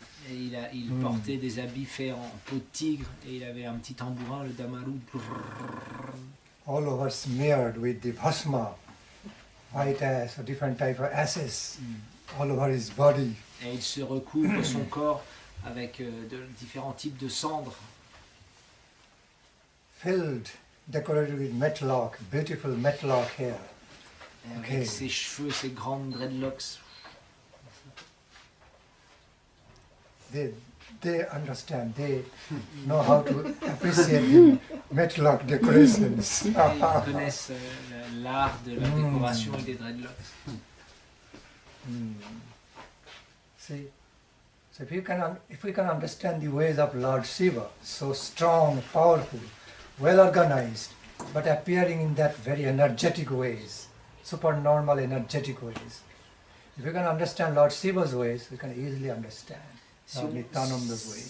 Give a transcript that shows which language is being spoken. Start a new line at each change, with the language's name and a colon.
French: Et il portait des habits faits en peau de tigre et il avait un petit tambourin, le damaru.
English: All over smeared with the bhasma, white ash, or different type of ashes, all over his body.
French: Et il se recouvre son corps avec de différents types de cendres.
English: Filled, decorated with matlock, beautiful matlock hair.
French: Et avec ses cheveux, ses grandes dreadlocks.
English: They understand, they know how to appreciate the matlock decorations.
French: Ils connaissent l'art de la décoration et des dreadlocks.
English: See, so if we can understand the ways of Lord Shiva, so strong, powerful, well organized, but appearing in that very energetic ways, supernormal energetic ways. If we can understand Lord Shiva's ways, we can easily understand Lord Nityananda's ways.